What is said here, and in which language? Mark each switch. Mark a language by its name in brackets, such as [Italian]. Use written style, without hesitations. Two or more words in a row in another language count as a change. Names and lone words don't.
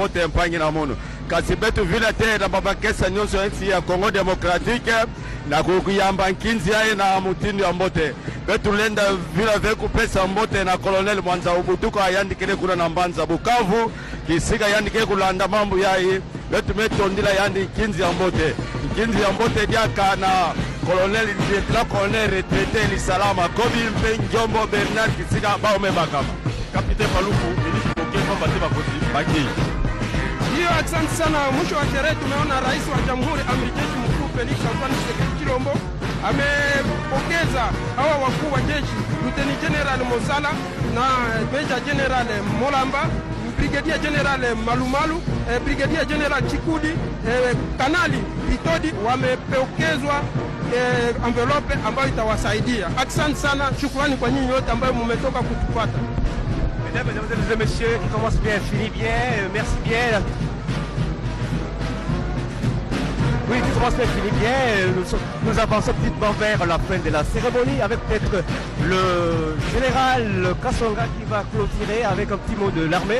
[Kituba (Democratic Republic of Congo)] mbote mpangi na muno kasi betu vile te na babakesa nyonso nchi ya Congo Democratique na kukuyamba nkinzi yae na mutindu ya mbote betu lenda vile veku pesa mbote na Colonel Mwanza Ubutuko ayandikile kuna na Mbanza Bukavu kisika yandikile kulanda mambo yae betu metondila yandi nkinzi ya mbote diaka na Colonel [French] Lieutenant Colonel retraité [Kituba (Democratic Republic of Congo)] Lisalama Kobi Mpe Njombo Bernard kisika baome bakama capitaine Paluku ministre Okemba Bateba Koti Baki. [Swahili] Hiyo asante sana. Mwisho wa sherehe tumeona rais wa jamhuri amiri jeshi mkuu Felix Antoine Tshisekedi Tshilombo amepokeza hawa wakuu wa jeshi Lieutenant General Mosala na Major General Molamba, Brigadier General Malumalu, Brigadier General Chikudi, Kanali Itodi wamepokezwa envelope ambayo itawasaidia. Asante sana, shukrani kwa nyinyi wote ambao mmetoka kutupata. [French] Mesdames, Mesdemoiselles et Messieurs, qui commence bien, finit bien, merci bien. Oui, qui commence bien, finit bien. Nous avançons petitement vers la fin de la cérémonie avec peut-être le général Kasonga qui va clôturer avec un petit mot de l'armée.